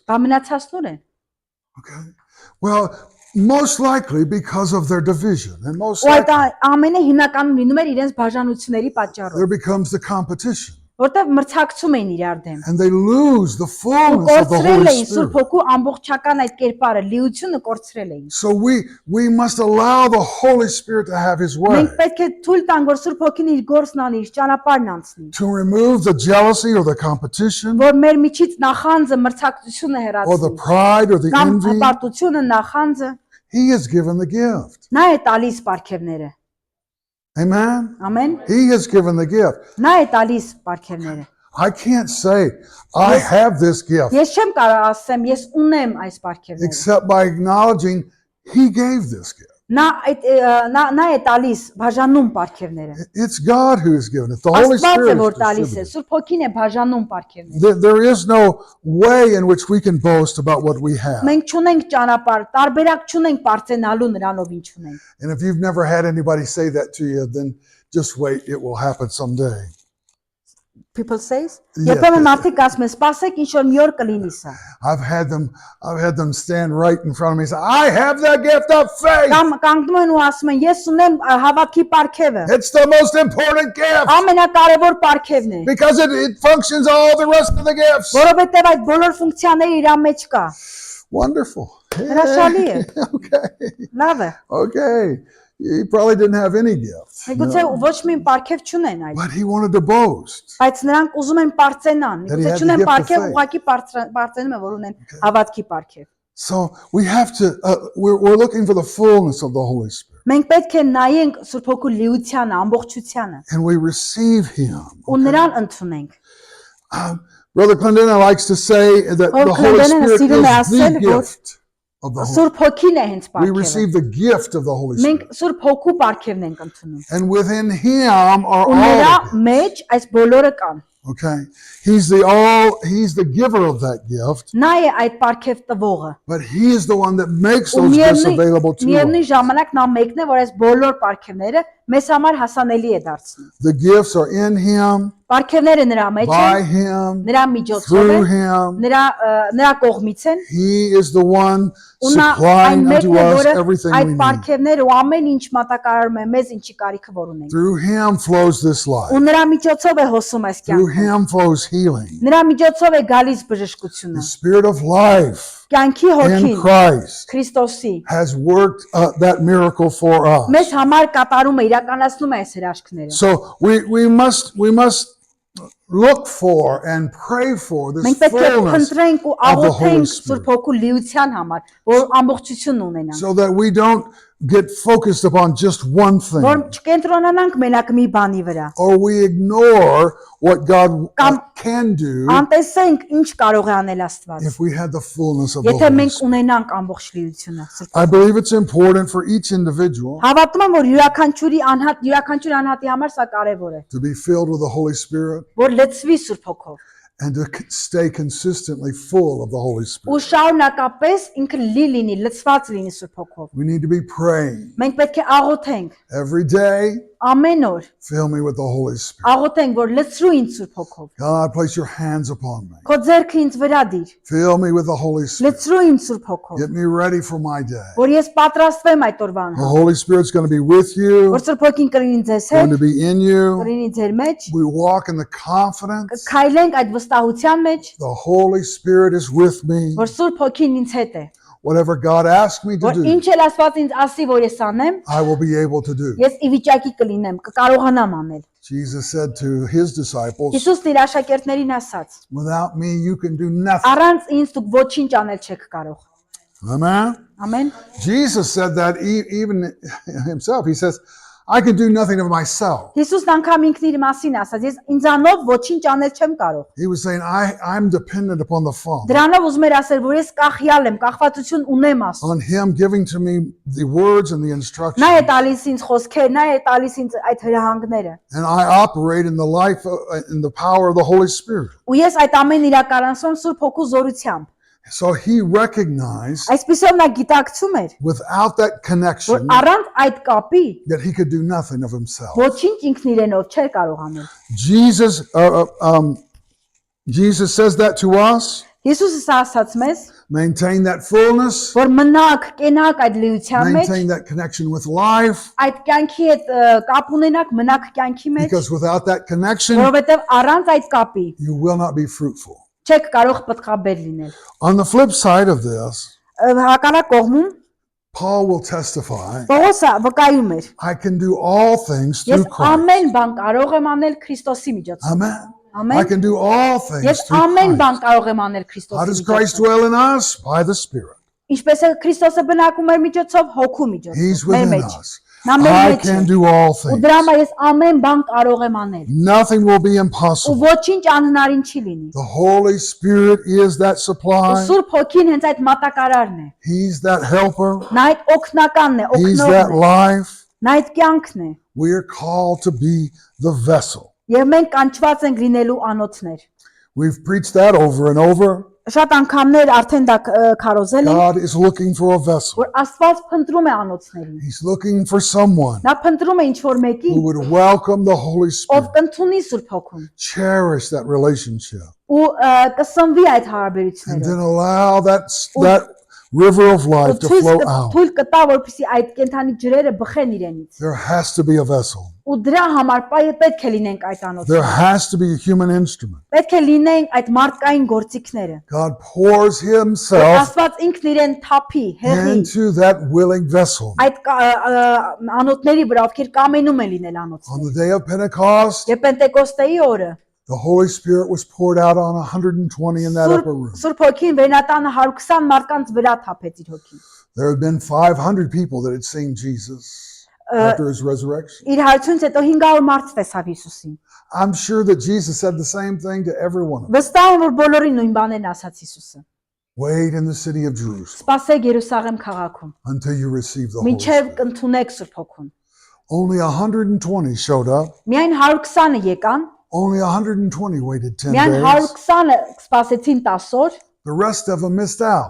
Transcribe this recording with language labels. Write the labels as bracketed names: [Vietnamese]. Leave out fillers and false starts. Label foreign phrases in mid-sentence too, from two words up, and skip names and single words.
[Armenian] Բա մնացածներ են։ [English] Okay. Well, most likely because of their division. And most [Armenian] Ու այդ [English] likely [Armenian] ամենը հիմնականում լինում էր իրենց բաժանությունների պատճառով, [English] there becomes the competition. [Armenian] որտեղ մրցակցում էին իրար դեմ։ [English] And they lose the [Armenian] Ու [English] fullness of the [Armenian] կորցրել [English] Holy [Armenian] էին Սուրբ [English] Spirit. [Armenian] Հոգու ամբողջական այդ կերպարը, լիությունը կորցրել էին։ [English] So we must allow the Holy Spirit to have His way. [Armenian] Մենք պետք է թույլ տանք, որ Սուրբ Հոգին իր գործն անի, իր ճանապարհն անցնի, [English] To remove the jealousy or the competition [Armenian] որ մեր միջից նախանձը, մրցակցությունը [English] or the [Armenian] հեռացնի, [English] pride or the [Armenian] կամ [English] envy. [Armenian] հպարտությունը, նախանձը, [English] He has given the gift. [Armenian] նա է տալիս պարգևները։ [English] Amen? [Armenian] Ամեն։ [English] He has given the gift. [Armenian] Նա է տալիս պարգևները։ [English] I can't say, I have this gift, [Armenian] Ես չեմ կարող ասեմ, ես ունեմ այս պարգևները։ [English] except by acknowledging He gave this gift. [Armenian] Նա է տալիս բաժանում պարգևները։ [English] It's God who has given it. The Holy [Armenian] Աստված է [English] Spirit [Armenian] որ [English] is [Armenian] տալիս է, [English] distributing. [Armenian] Սուրբ Հոգին է բաժանում պարգևները։ [English] There is no way in which we can boast about what we have. [Armenian] Մենք չունենք ճանապարհ, տարբերակ չունենք բարձենալու նրանով ինչ ունենք։ [English] And if you've never had anybody say that to you, then just wait, it will happen someday. People says, Yeah. [Armenian] երբեմն մարդիկ ասում են, սպասեք ինչ որ մի օր կլինի սա։ [English] I've had them stand right in front of me and say, I have the gift of faith. [Armenian] Կամ կանգնում են ու ասում են, ես ունեմ հավատքի պարգևը։ [English] It's the most important gift [Armenian] Ամենակարևոր պարգևն է, [English] because it functions all the rest of the gifts. [Armenian] որովհետև այդ բոլոր ֆունկցիաները իր մեջ կա։ [English] Wonderful. [Armenian] Հրաշալի է։ [English] Okay. [Armenian] Լավ է։ [English] Okay. He probably didn't have any gift. [Armenian] Միգուցե ոչ մի պարգև չունեն այդ, [English] But he wanted to boast. [Armenian] բայց նրանք ուզում են պարծենան։ [English] That he [Armenian] Միգուցե [English] had the [Armenian] չունեն [English] gift of [Armenian] պարգև, [English] faith. [Armenian] ուղղակի պարծենում են, որ ունեն հավատքի պարգև։ [English] So we have to, we're looking for the fullness of the Holy Spirit. [Armenian] Մենք պետք է նայենք Սուրբ Հոգու լիությանը, ամբողջությանը [English] And we receive Him. [Armenian] ու նրան ընդունենք։ [English] Brother Clendena likes to say that Or the Holy Clendena Spirit [Armenian] սիրում է [English] is the [Armenian] ասել, որ [English] gift of the Holy [Armenian] Սուրբ Հոգին է հենց [English] We [Armenian] պարգևը։ [English] receive the gift of the Holy [Armenian] Մենք [English] Spirit. [Armenian] Սուրբ Հոգու պարգևն ենք ընդունում։ [English] And within Him are [Armenian] Ու [English] all [Armenian] նրա [English] of it. [Armenian] մեջ այս բոլորը կան։ [English] Okay? He's the giver of that gift, [Armenian] Նա է այդ պարգև տվողը։ [English] but He is the one that makes [Armenian] Ու [English] those gifts available to [Armenian] միևնույն [English] us. [Armenian] ժամանակ նա մեկն է, որ այս բոլոր պարգևները մեզ համար հասանելի է դարձնում։ [English] The gifts are in Him, [Armenian] Պարգևները նրա մեջ [English] by [Armenian] են, [English] Him, [Armenian] նրա միջոցով [English] through [Armenian] են, [English] Him. [Armenian] նրա կողմից են։ [English] He is the one [Armenian] Ու նա այն [English] supplying unto [Armenian] մեկն է, [English] us [Armenian] որը [English] everything [Armenian] այդ [English] we need. [Armenian] պարգևները ու ամեն ինչ մատակարարում է մեզ ինչի կարիքը որ ունենք։ [English] Through Him flows this life. [Armenian] Ու նրա միջոցով է հոսում այս [English] Through [Armenian] կյանքը։ [English] Him flows healing. [Armenian] Նրա միջոցով է գալիս բժշկությունը։ [English] The Spirit of life [Armenian] Կյանքի [English] in [Armenian] հոգին [English] Christ [Armenian] Քրիստոսի [English] has worked that miracle for us. [Armenian] մեզ համար կատարում է, իրականացնում է այս հրաշքները։ [English] So we must look for and pray for this [Armenian] Մենք պետք է [English] fullness [Armenian] փնտրենք ու [English] of the Holy [Armenian] աղոթենք [English] Spirit, [Armenian] Սուրբ Հոգու լիության համար, որ ամբողջություն ունենան։ [English] so that we don't get focused upon just one thing, [Armenian] Որ չկենտրոնանանք մենակ մի բանի վրա։ [English] or we ignore what God [Armenian] Կամ [English] can do [Armenian] անտեսենք ինչ կարող է անել Աստված։ [English] if we had the fullness of the [Armenian] Եթե [English] Holy [Armenian] մենք [English] Spirit. [Armenian] ունենանք ամբողջ լիությունը։ [English] I believe it's important for each individual [Armenian] Հավատում եմ, որ յուրաքանչյուր անհատի համար սա կարևոր է, [English] to be filled with the Holy Spirit [Armenian] որ լցվի Սուրբ Հոգով [English] and to stay consistently full of the Holy Spirit. [Armenian] ու շարունակապես ինքը լի լինի, լցված լինի Սուրբ Հոգով։ [English] We need to be praying [Armenian] Մենք պետք է աղոթենք [English] every day, [Armenian] ամեն օր, [English] fill me with the Holy Spirit. [Armenian] աղոթենք, որ լցրու ինձ Սուրբ Հոգով։ [English] God, place your hands upon me. [Armenian] Քո ձեռքը ինձ վրա դիր, [English] Fill me with the Holy Spirit. [Armenian] լցրու ինձ Սուրբ Հոգով, [English] Get me ready for my day. [Armenian] որ ես պատրաստվեմ այդ օրվան [English] The [Armenian] համար, [English] Holy Spirit's going to be with you, [Armenian] որ Սուրբ Հոգին կլինի ձեզ [English] going [Armenian] հետ, [English] to be in you. [Armenian] կլինի ձեր մեջ, [English] We walk in the confidence. [Armenian] քայլենք այդ վստահության մեջ, [English] The Holy Spirit is with me. [Armenian] որ Սուրբ Հոգին ինձ հետ է, [English] Whatever God asks me to [Armenian] որ [English] do, [Armenian] ինչ էլ Աստված ինձ ասի, որ ես անեմ, [English] I will be able to do. [Armenian] ես ի վիճակի կլինեմ, կկարողանամ aնել։ [English] Jesus said to his disciples, [Armenian] Հիսուսն իր աշակերտներին ասաց. [English] without me you can do nothing. [Armenian] Առանց ինձ դուք ոչինչ անել չեք կարող։ [English] Amen. [Armenian] Ամեն։ [English] Jesus said that even himself. He says, I can do nothing of myself. [Armenian] Հիսուսն անգամ ինքն իր մասին ասաց. Ես ինձանով ոչինչ անել չեմ կարող։ [English] He was saying, I'm dependent upon the Father, [Armenian] Դրանով ուզում էր ասել, որ ես կախյալ եմ, կախվածություն ունեմ Աստծո։ [English] on Him giving to me the words and the instructions. [Armenian] Նա է տալիս ինձ խոսքեր, նա է տալիս ինձ այդ հրահանգները։ [English] And I operate in the life, in the power of the Holy Spirit. [Armenian] Ու ես այդ ամեն իրականացում Սուրբ Հոգու զորությամբ։ [English] So he recognized [Armenian] Այսպեսով նա գիտակցում էր, [English] without that [Armenian] որ [English] connection [Armenian] առանց այդ կապի [English] that he could do nothing of himself. [Armenian] ոչինչ ինքն իրենով չէր կարող անել։ [English] Jesus, Jesus says that to us. [Armenian] Հիսուսը սա ասաց մեզ, [English] Maintain that fullness. [Armenian] որ մնաք, կենաք այդ լիության մեջ, [English] Maintain that connection with life. [Armenian] այդ կյանքի հետ կապ ունենաք, մնաք կյանքի մեջ, [English] Because without that connection, [Armenian] որովհետև առանց այդ կապի [English] you will not be fruitful. [Armenian] չեք կարող պտղաբեր լինել։ [English] On the flip side of this, [Armenian] Հակառակ կողմում [English] Paul will testify, [Armenian] Պողոսը վկայում էր. [English] I can do all things [Armenian] Ես [English] through Christ. [Armenian] ամեն բան կարող եմ անել Քրիստոսի միջոցով։ [English] Amen. I [Armenian] Ամեն [English] can do all things [Armenian] Ես [English] through [Armenian] ամեն [English] Christ. [Armenian] բան կարող եմ անել [English] How [Armenian] Քրիստոսի [English] does Christ [Armenian] միջոցով։ [English] dwell in us? By the Spirit. [Armenian] Ինչպես է Քրիստոսը բնակում էր միջոցով, հոգու [English] He's [Armenian] միջոցով, մեր [English] within [Armenian] մեջ։ [English] us. [Armenian] Նա մեր [English] I [Armenian] մեջ է։ [English] can do all [Armenian] Ու [English] things. [Armenian] դրա համար ես ամեն բան կարող եմ անել։ [English] Nothing will be [Armenian] Ու [English] impossible. [Armenian] ոչինչ անհնարին չի լինի։ [English] The Holy Spirit is that [Armenian] Ու [English] supply. [Armenian] Սուրբ Հոգին հենց այդ մատակարարն է։ [English] He's that helper. [Armenian] Նա այդ օգնականն է, [English] He's that [Armenian] օգնողն է։ [English] life. [Armenian] Նա այդ կյանքն է։ [English] We are called to be the vessel. [Armenian] Եվ մենք կանչված ենք լինելու անոթներ։ [English] We've preached that over and over. [Armenian] Շատ անգամներ արդեն դա քարոզել են, [English] God is looking for a vessel. [Armenian] որ Աստված փնտրում է անոթներին։ [English] He's looking for someone [Armenian] Նա փնտրում է ինչ-որ մեկի, [English] who would welcome the Holy [Armenian] ով [English] Spirit, [Armenian] կընդունի Սուրբ Հոգուն [English] cherish that relationship, [Armenian] ու կսնվի այդ [English] and [Armenian] հարաբերություններով։ [English] then allow that river of life to flow out. [Armenian] Թույլ կտա, որպեսզի այդ կենթանի ջրերը բխեն իրենից։ [English] There has to be a vessel. [Armenian] Ու դրա համար պետք է լինենք այդ [English] There [Armenian] անոթները։ [English] has to be a human instrument. [Armenian] Պետք է լինենք այդ մարդկային գործիքները։ [English] God pours Himself [Armenian] Աստված ինքն իրեն թափի, հեղի [English] into that willing vessel. [Armenian] այդ անոթների վրա, ովքեր կամենում են լինել [English] On [Armenian] անոթներ։ [English] the day of Pentecost, [Armenian] Եվ Պենտեկոստեի օրը [English] the Holy Spirit was poured out on 120 in that upper room. [Armenian] Սուրբ Հոգին վերնատանը 120 մարդկանց վրա թափեց իր հոգին։ [English] There had been 500 people that had seen Jesus after His resurrection. [Armenian] Իր հարցունց հետո 500 մարդ տեսավ Հիսուսին։ [English] I'm sure that Jesus said the same thing to every one of them. [Armenian] Վստահ եմ, որ բոլորին նույն բաներն ասաց Հիսուսը։ [English] Wait in the city of Jerusalem [Armenian] Սպասեք Երուսաղեմ քաղաքում, [English] until you receive the Holy [Armenian] մինչև [English] Spirit. [Armenian] կընդունեք Սուրբ Հոգուն։ [English] Only 120 showed up. [Armenian] Միայն 120-ը եկան, [English] Only 120 waited 10 [Armenian] միայն [English] days. [Armenian] 120-ը սպասեցին 10 օր, [English] The rest of them missed out.